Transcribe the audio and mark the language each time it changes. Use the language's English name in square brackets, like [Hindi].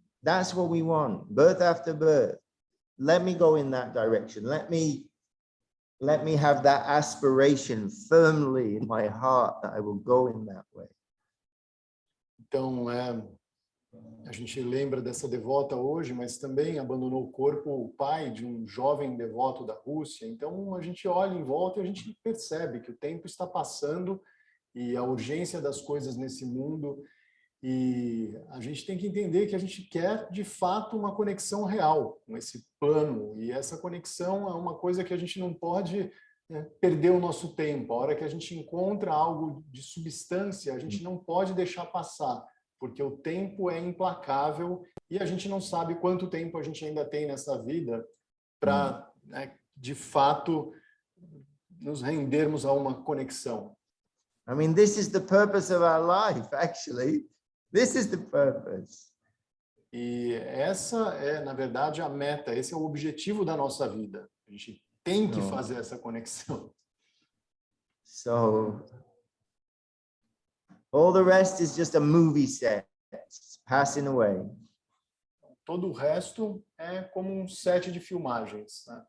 [English] That's what we want, birth after birth. Let me go in that direction. Let me have that aspiration firmly in my heart that I will go in that way. [Portuguese] Então, a gente lembra dessa devota hoje, mas também abandonou o corpo o pai de um jovem devoto da Rússia. Então, a gente olha em volta e a gente percebe que o tempo está passando e a urgência das coisas nesse mundo. E a gente tem que entender que a gente quer, de fato, uma conexão real com esse plano. E essa conexão é uma coisa que a gente não pode perder o nosso tempo. A hora que a gente encontra algo de substância, a gente não pode deixar passar, porque o tempo é implacável e a gente não sabe quanto tempo a gente ainda tem nessa vida para, de fato, nos rendermos a uma conexão. [English] I mean, this is the purpose of our life, actually. This is the purpose. [Portuguese] E essa é, na verdade, a meta, esse é o objetivo da nossa vida. A gente tem que fazer essa conexão. [English] So, all the rest is just a movie set, passing away. [Portuguese] Todo o resto é como um set de filmagens, né?